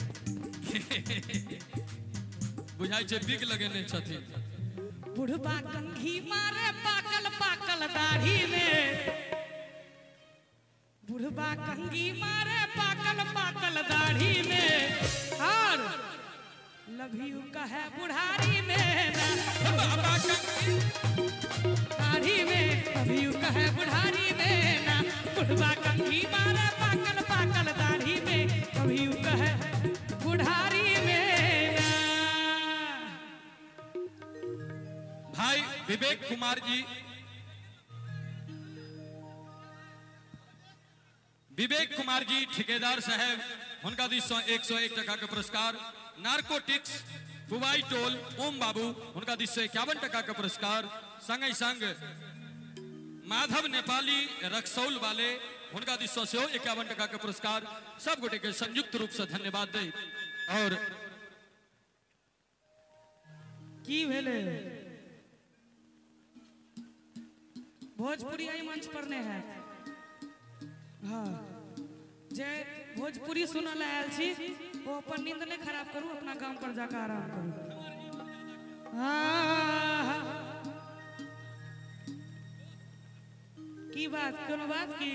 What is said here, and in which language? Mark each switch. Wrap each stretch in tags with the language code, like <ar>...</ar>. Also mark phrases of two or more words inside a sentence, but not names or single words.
<mai>बुझाई छे बिग लगेने छथिन बुढ़बा कंघी मारे पाकल पाकल दाढ़ी में बुढ़बा कंघी मारे पाकल पाकल दाढ़ी में और</mai> <en>love you</en> <mai>कहे बुढ़ारी में बाबा कंघी दाढ़ी में</mai> <en>love you</en> <mai>कहे बुढ़ारी में ना बुढ़बा कंघी मारे पाकल पाकल दाढ़ी में</mai> <en>love you</en> <mai>कहे बुढ़ारी में ना भाई विवेक कुमार जी ठेकेदार साहब उनका दिस 101 टका के पुरस्कार नार्कोटिक्स कुवाई टोल ओम बाबू उनका दिस 51 टका के पुरस्कार संग संग माधव नेपाली रक्सौल वाले उनका दिस से 51 टका के पुरस्कार सब गोटे के संयुक्त रूप से धन्यवाद दे और की भेले भोजपुरी आई मंच पर ने है हाँ जय भोजपुरी सुनल आयल छी वो अपन नींद नहीं खराब करू अपना काम पर जाकर आराम करू हाँ की बात कोनो बात की</mai>